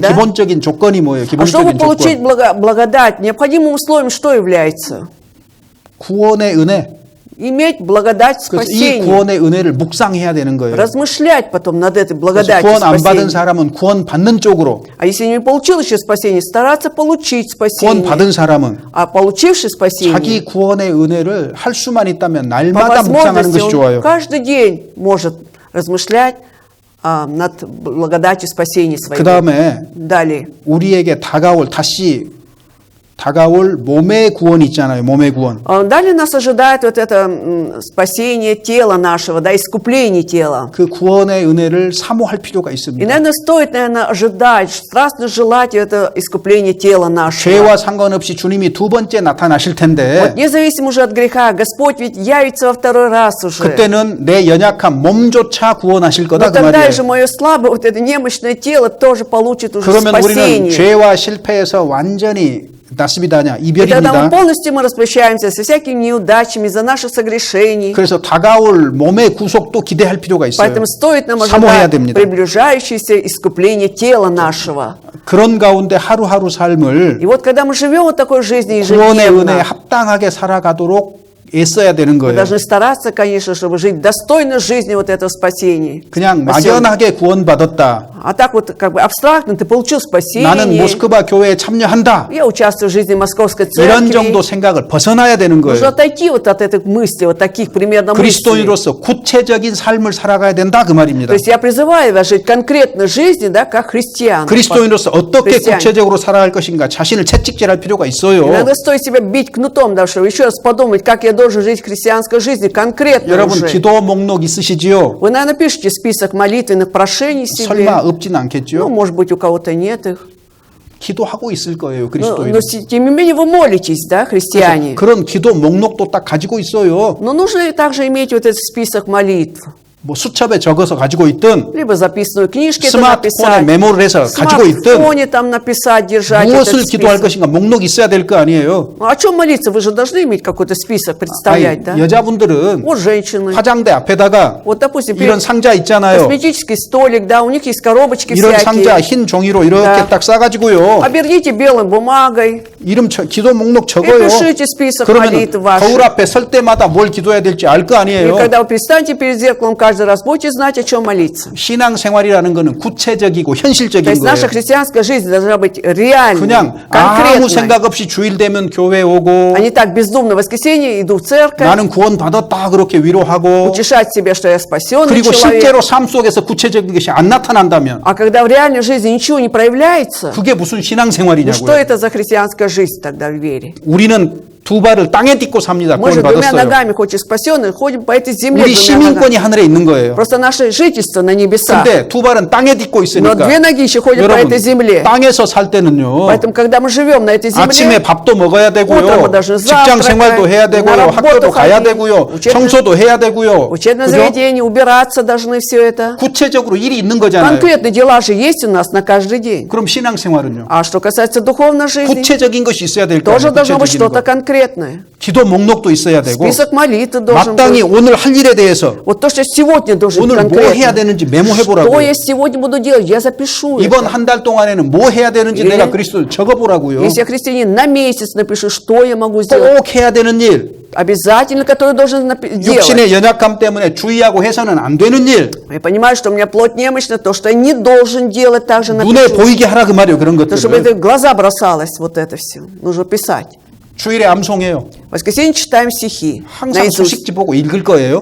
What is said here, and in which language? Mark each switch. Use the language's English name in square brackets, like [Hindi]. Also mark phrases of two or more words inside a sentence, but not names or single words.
[Russian] да? [Korean] 기본적인 조건이 뭐예요? [Russian] А чтобы [Korean] 기본적인 [Russian] получить [Korean] 조건. [Russian] благодать, необходимым условием что является? [Korean] 구원의 은혜. [Russian] Иметь благодать [Korean] 그래서 이 [Russian] спасения. [Korean] 구원의 은혜를 묵상해야 되는 거예요. [Russian] Размышлять потом над этой [Korean] 그래서 [Russian] благодатью [Korean] 구원 안 받은 [Russian] спасения. [Korean] 사람은 구원 받는 쪽으로, [Russian] А если не получил еще спасение, стараться получить [Korean] 구원 [Russian] спасение. [Korean] 받은 사람은 [Russian] А получивший спасение, [Korean] 자기 구원의 은혜를 할 수만 있다면 [Russian] по [Korean] 날마다 묵상하는 [Russian] возможности, [Korean] 것이 [Russian] он [Korean] 좋아요. [Russian] каждый день может размышлять над благодатью спасения [Korean] 그 [Russian] своего. [Korean] 다음에 [Russian] Далее. [Korean] 우리에게 다가올 몸의 구원이 있잖아요. 몸의 구원. [Russian] Далее нас ожидает вот это спасение тела нашего, да, искупление тела. [Korean] 그 구원의 은혜를 사모할 필요가 [Russian] И, [Korean] 있습니다. [Russian] наверное, стоит, ожидать, страстно желать это искупление тела нашего. [Korean] 죄와 상관없이 주님이 두 번째 나타나실 [Russian] Вот [Korean] 텐데 [Russian] независимо уже от греха, Господь ведь явится во второй раз уже. [Korean] 그때는 내 연약한 몸조차 구원하실 거다 [Russian] Но [Korean] 그 [Russian] тогда же [Korean] 말이에요. [Russian] мое слабое, вот это немощное тело тоже получит уже [Korean] 그러면 우리는 [Russian] спасение. [Korean] 죄와 실패에서 완전히 낫습니다냐 [Russian] И тогда мы [Korean] 이별입니다. [Russian] полностью распрощаемся со всякими неудачами за наши согрешения. [Korean] 그래서 다가올 몸의 구속도 기대할 필요가 있어요. [Russian] Поэтому стоит нам [Korean] 사모해야 [Russian] ожидать [Korean] 됩니다. [Russian] приближающееся искупление тела нашего. [Korean] 그런 가운데 하루하루 삶을 [Russian] И вот когда мы живем вот такой жизнью [Korean] 구원의 은혜에 [Russian] ежедневно, [Korean] 합당하게 살아가도록 애써야 되는 [Russian] мы [Korean] 거예요. [Russian] должны стараться, конечно, чтобы жить достойно жизни вот этого спасения. [Korean] 그냥 [Russian] Спасения. [Korean] 막연하게 구원받았다. [Russian] А так вот как бы абстрактно ты получил спасение. [Korean] 나는 모스크바 교회에 참여한다. [Russian] Я участвую в жизни Московской [Korean] 이런 [Russian] церкви. [Korean] 정도 생각을 벗어나야 되는 [Russian] Нужно [Korean] 거예요. [Russian] отойти вот от этих мыслей, вот таких примерно мыслей. [Korean] 그리스도인으로서 구체적인 삶을 살아가야 된다 그 말입니다. [Russian] То есть я призываю вас жить конкретно жизнью, да, как христиан. [Korean] 그리스도인으로서 어떻게 [Russian] Христиане. [Korean] 구체적으로 살아갈 것인가 자신을 채찍질할 필요가 있어요. [Russian] Иногда стоит себя бить кнутом, да, чтобы еще раз подумать, как я должен жить христианской жизнью конкретно [Korean] 여러분 [Russian] уже. [Korean] 기도 목록 있으시지요? [Russian] Вы, наверное, пишете список молитвенных прошений себе. [Korean] 설마 없진 [Russian] Ну, [Korean] 않겠죠? [Russian] может быть, у кого-то нет их. [Korean] 기도하고 있을 거예요, [Russian] Но, [Korean] 그리스도인은. [Russian] но тем не менее вы молитесь, да, христиане. [Korean] 그런 기도 목록도 딱 가지고 있어요. [Russian] Но нужно также иметь вот этот список молитв. [Korean] 뭐 수첩에 적어서 가지고 있든 [Russian] Либо записную книжке это [Korean] 스마트폰에 [Russian] написать. [Korean] 메모를 해서 [Russian] В [Korean] 가지고 있든 [Russian] смартфоне там написать, держать [Korean] 무엇을 [Russian] этот [Korean] 기도할 [Russian] список. [Korean] 것인가 목록이 있어야 될 거 아니에요. [Russian] Ну, о чем молиться? Вы же должны иметь какой-то список, представлять, да? [Korean] 여자분들은 [Russian] Вот женщины. [Korean] 화장대 앞에다가 [Russian] Вот, допустим, [Korean] 이런 상자 있잖아요. [Russian] косметический столик, да, у них есть коробочки [Korean] 이런 상자 [Russian] всякие. [Korean] 흰 종이로 이렇게 [Russian] Да. [Korean] 딱 싸가지고요. [Russian] Оберните белой бумагой [Korean] 이름 기도 목록 [Russian] и [Korean] 적어요. [Russian] пишите список [Korean] 그러면 [Russian] молитв [Korean] 거울 [Russian] ваших. [Korean] 앞에 설 때마다 뭘 기도해야 될지 알 거 [Russian] И [Korean] 아니에요. [Russian] когда вы предстанете перед зеркалом каждый раз, будете знать, о чем молиться. [Korean] 신앙생활이라는 거는 구체적이고 [Russian] То [Korean] 현실적인 [Russian] есть наша [Korean] 거예요. [Russian] христианская жизнь должна быть реальной, [Korean] 그냥 아무 [Russian] конкретной. [Korean] 생각 없이 주일 되면 교회 오고 [Russian] А не так бездумно в воскресенье иду в церковь, [Korean] 나는 구원 받았다 그렇게 위로하고 [Russian] утешать себя, что я спасенный [Korean] 그리고 [Russian] человек. [Korean] 실제로 삶 속에서 구체적인 것이 안 나타난다면 [Russian] А когда в реальной жизни ничего не проявляется, [Korean] 그게 무슨 [Russian] ну что [Korean] 신앙생활이냐고요. [Russian] это за христианская жизнь тогда в вере? [Korean] 우리는 두 발을 땅에 딛고 삽니다. [Russian] Мы [Korean] 구원 [Russian] же двумя [Korean] 받았어요. [Russian] ногами, хоть и спасенные, ходим по этой земле [Korean] 우리 [Russian] двумя [Korean] 시민권이 [Russian] ногами. [Korean] 하늘에 있는 거예요. [Russian] Просто наше жительство на небесах. [Korean] 근데 두 발은 땅에 딛고 [Russian] Но [Korean] 있으니까 [Russian] две ноги еще ходят по [Korean] 여러분 [Russian] этой земле. [Korean] 땅에서 살 때는요. [Russian] Поэтому, когда мы живем на этой [Korean] 아침에 [Russian] земле, [Korean] 밥도 먹어야 되고요. [Russian] утром мы должны [Korean] 직장 생활도 [Russian] завтракать, [Korean] 해야 [Russian] на [Korean] 되고요. 학교도 [Russian] работу [Korean] 가야 [Russian] ходить, [Korean] 되고요. [Russian] учебное- [Korean] 청소도 해야 되고요. [Russian] учебное [Korean] 그죠? [Russian] заведение, убираться должны все это. [Korean] 구체적으로 일이 있는 거잖아요. [Russian] Конкретные дела же есть у нас на каждый день. [Korean] 그럼 신앙생활은요? [Russian] А что касается духовной жизни, [Korean] 구체적인 것이 있어야 될 거 [Russian] тоже [Korean] 아니에요. [Russian] должно быть [Korean] 구체적인 [Russian] что-то [Korean] 거. [Russian] конкретное. [Korean] 기도 목록도 있어야 되고 [Russian] Список молитв должен [Korean] 마땅히 [Russian] быть. [Korean] 오늘 할 일에 대해서 [Russian] Вот то, что сегодня должен быть [Korean] 오늘 뭐 해야 [Russian] конкретно. [Korean] 되는지 메모해 [Russian] Что [Korean] 보라고요. [Russian] я сегодня буду делать? Я запишу [Korean] 이번 [Russian] это. [Korean] 한 달 동안에는 뭐 해야 되는지 예. 내가 그리스도를 적어보라고요. [Russian] Если я христианин, на месяц напишу, что я могу сделать. [Korean] 꼭 해야 되는 일, [Russian] Обязательно, который должен делать. [Korean] 육신의 연약함 때문에 주의하고 해서는 안 되는 일, [Russian] Я понимаю, что у меня плоть немощна, то, что я не должен делать, также [Korean] 눈에 [Russian] напишу. [Korean] 보이게 하라 그 말이에요. 그런 [Russian] То, чтобы это [Korean] 것들을. [Russian] в глаза бросалось, вот это все. Нужно писать. [Korean] 주일에 암송해요. [Russian] В воскресенье читаем стихи. [Korean] 항상 [Russian] наизусть. [Korean] 소식지 보고 읽을 거예요.